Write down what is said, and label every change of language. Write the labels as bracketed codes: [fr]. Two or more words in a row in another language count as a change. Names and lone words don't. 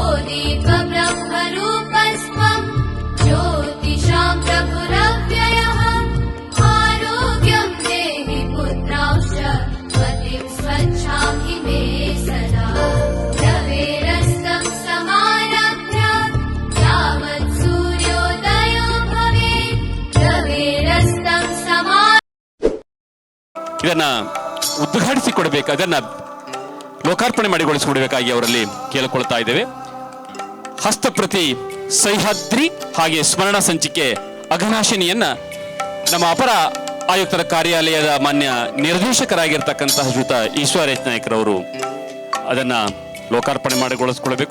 [sa] दीपब्रह्मरूपस्त्वं ज्योतिषां प्रभुरव्ययः आरोग्यं देहि पुत्रांश्च मतिं स्वच्छां हि मे सदा रवेरस्तं समारभ्य यावत् सूर्योदयो भवेत् रवेरस्तं समा [kn] ಇದನ್ನ ಉದ್ಘಾಟಿಸಿಕೊಡ್ಬೇಕು, ಅದನ್ನ ಲೋಕಾರ್ಪಣೆ ಮಾಡಿಗೊಳಿಸಿಕೊಡಬೇಕಾಗಿ ಅವರಲ್ಲಿ ಕೇಳಿಕೊಳ್ತಾ ಇದ್ದೇವೆ. ಹಸ್ತಪ್ರತಿ ಸಹ್ಯಾದ್ರಿ ಹಾಗೆ ಸ್ಮರಣ ಸಂಚಿಕೆ ಅಘನಾಶಿನಿಯನ್ನ ನಮ್ಮ ಅಪರ ಆಯುಕ್ತರ ಕಾರ್ಯಾಲಯದ ಮಾನ್ಯ ನಿರ್ದೇಶಕರಾಗಿರ್ತಕ್ಕಂತಹ ಶ್ರೀಯುತ ಈಶ್ವರ ಎಚ್ ನಾಯ್ಕರವರು ಅದನ್ನ ಲೋಕಾರ್ಪಣೆ ಮಾಡಿಗೊಳಿಸಿಕೊಳ್ಬೇಕು.